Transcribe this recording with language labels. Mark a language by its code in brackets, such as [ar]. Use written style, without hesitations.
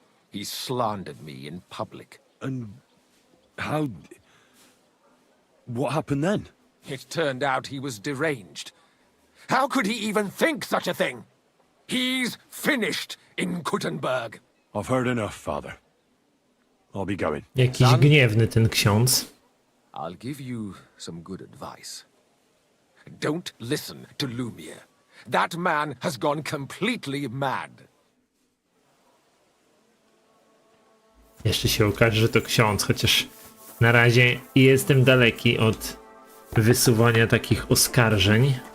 [en] He slandered me in public. And how... What happened then? It turned out he was deranged. How could he even think such a thing? He's finished in Kuttenberg. I've heard enough, Father. I'll be going. [pl] Jakiś gniewny ten ksiądz. [en] I'll give you some good advice. Don't listen to Lumiere. That man has gone completely mad. [pl] Jeszcze się okaże, że to ksiądz, chociaż na razie jestem daleki od wysuwania takich oskarżeń.